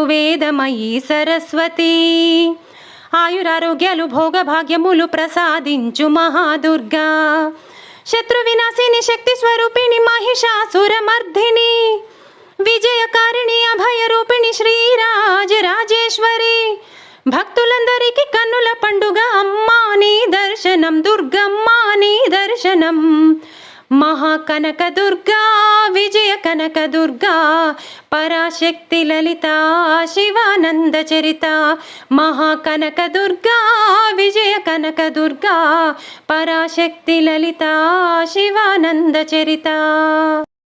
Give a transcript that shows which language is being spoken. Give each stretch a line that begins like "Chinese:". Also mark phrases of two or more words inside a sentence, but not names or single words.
Telugu: వేదమయీ సరస్వతి, ఆయురారోగ్యాలు భోగ భాగ్యములు ప్రసాదించు మహాదుర్గా, శత్రు వినాశిని శక్తి స్వరూపిణి మహిషాసురమర్ధిని, విజయకారిణి అభయ రూపిణి శ్రీరాజరాజేశ్వరి, భక్తులందరికీ కన్నుల పండుగ అమ్మా నీ దర్శనం, దుర్గమ్మా నీ దర్శనం।
Sanskrit: महाकनक दुर्गा विजय कनक दुर्गा पराशक्ति ललिता शिवानंद चरिता। महाकनक दुर्गा विजय कनक दुर्गा पराशक्ति ललिता शिवानंद चरिता।